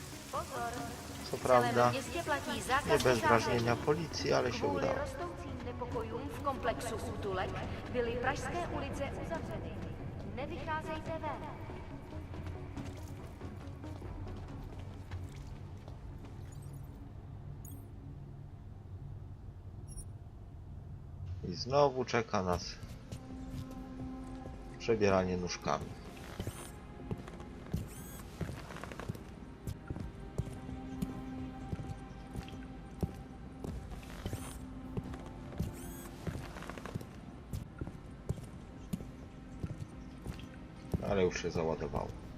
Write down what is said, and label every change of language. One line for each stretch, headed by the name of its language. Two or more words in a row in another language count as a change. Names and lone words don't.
Polish: Co prawda, nie bez drażnienia policji, ale się udało.
Czech: Nepokojům v komplexu útulek byly pražské ulice uzavřeny. Nevycházejte ven.
Polish: I znowu czeka nas przebieranie nóżkami. Ale już się załadowało.